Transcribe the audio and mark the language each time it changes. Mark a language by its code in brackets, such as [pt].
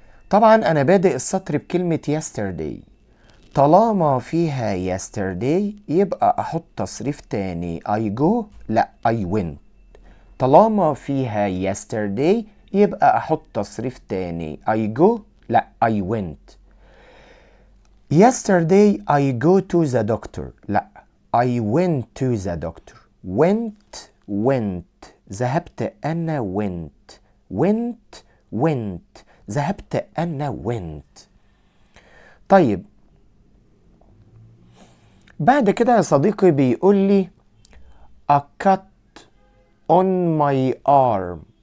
[ar] طبعا أنا بادئ السطر بكلمة yesterday. طالما فيها yesterday يبقى أحط تصريف تاني [en] I go [ar] لا [en] I went. [ar] طالما فيها yesterday يبقى أحط تصريف تاني [en] I go [ar] لا [en] I went. yesterday I go to the doctor لا I went to the doctor. [ar] went ذهبت أنا went ذهبت أنا went. طيب بعد كده يا صديقي بيقول لي [en] a cut on my arm.